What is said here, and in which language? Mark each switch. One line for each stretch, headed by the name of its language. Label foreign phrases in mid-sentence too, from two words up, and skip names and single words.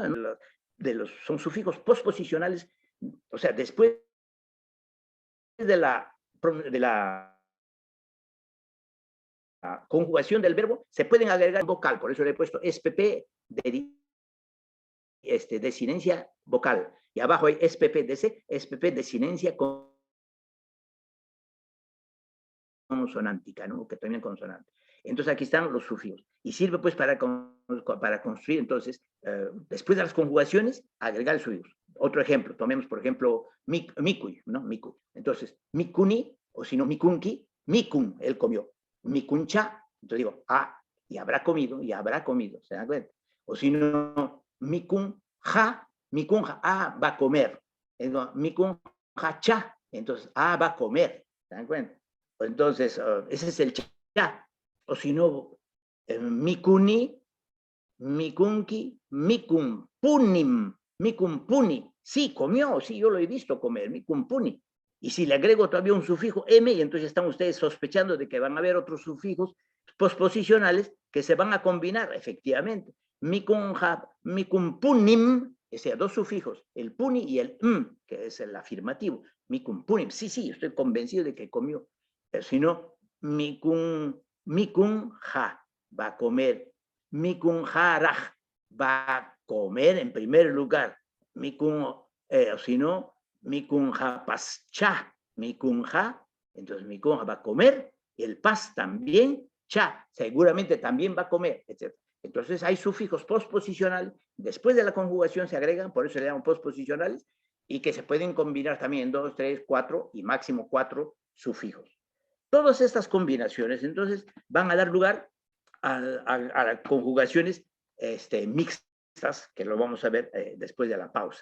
Spanish: Son sufijos posposicionales, o sea, después de la conjugación del verbo, se pueden agregar vocal, por eso le he puesto SPP de desinencia vocal, y abajo hay SPP DC, SPP desinencia consonántica, ¿no? Que también consonante. Entonces aquí están los sufijos, y sirve pues para construir, entonces, después de las conjugaciones, agregar el sufijo. Otro ejemplo, tomemos por ejemplo mikuy, ¿no? Mikuy. Entonces, mikuni, o si no,
Quechua: mikunki, mikun,
Spanish: él comió. Mikuncha, entonces digo, y habrá comido, ¿se dan cuenta? O si no, mikunja, va a comer.
Quechua: Mikunja cha,
Spanish: entonces, va a comer, ¿se dan cuenta? Entonces, ese es el cha. O si no,
Quechua: mikuni, mikunki, mikumpunim, mikumpuni.
Spanish: Sí, comió, sí, yo lo he visto comer, mikumpuni. Y si le agrego todavía un sufijo m, y entonces están ustedes sospechando de que van a haber otros sufijos posposicionales que se van a combinar, efectivamente.
Quechua: Mikunja, mikumpunim,
Spanish: o sea, dos sufijos, el puni y el que es el afirmativo. Mikumpunim, sí, sí, estoy convencido de que comió. Pero si no, mikunja, va a comer. Mikunjaraj, va a comer en primer lugar. Si no,
Quechua: mikunja pascha, mikunja,
Spanish: entonces mikunja va a comer, el pas también, cha, seguramente también va a comer, etc. Entonces hay sufijos postposicionales, después de la conjugación se agregan, por eso se llaman postposicionales, y que se pueden combinar también en 2, 3, 4 y máximo 4 sufijos. Todas estas combinaciones, entonces, van a dar lugar a conjugaciones mixtas, que lo vamos a ver después de la pausa.